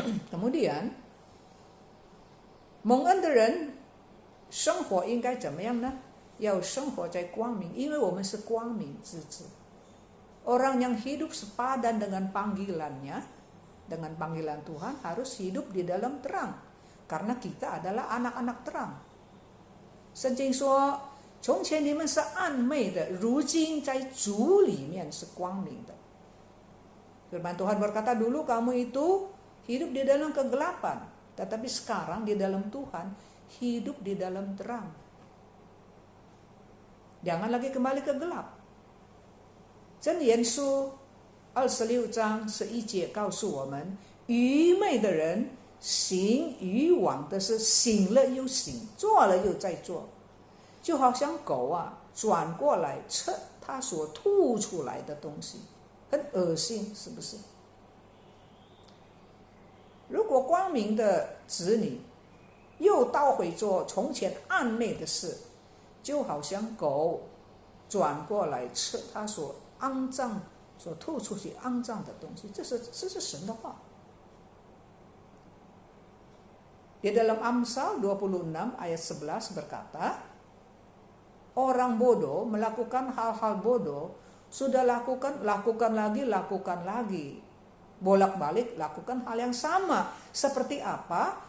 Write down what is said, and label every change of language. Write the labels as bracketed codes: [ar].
[id] Kemudian [zh] 蒙恩的人生活应该怎么样呢？要生活在光明，因为我们是光明之子。 [id] Orang yang hidup sepadan dengan panggilannya, dengan panggilan Tuhan, harus hidup di dalam terang, karena kita adalah anak-anak terang. [zh] 圣经说，从前你们是暗昧的，如今在主里面是光明的。 [id] Firman Tuhan berkata, dulu kamu itu hidup di dalam kegelapan, tetapi sekarang di dalam Tuhan hidup di dalam terang. Jangan lagi kembali ke gelap. [zh] 箴言书26章11节告诉我们，愚昧的人行愚妄的事，醒了又醒，做了又再做，就好像狗啊转过来吃它所吐出来的东西，很恶心，是不是？如果光明的子女又倒回做从前暗昧的事，就好像狗转过来吃它所肮脏、所吐出去肮脏的东西，这是神的话。 [id] Di dalam Amsal 26 ayat 11 berkata, orang bodoh melakukan hal-hal bodoh, sudah lakukan lagi. Bolak-balik lakukan hal yang sama. Seperti apa?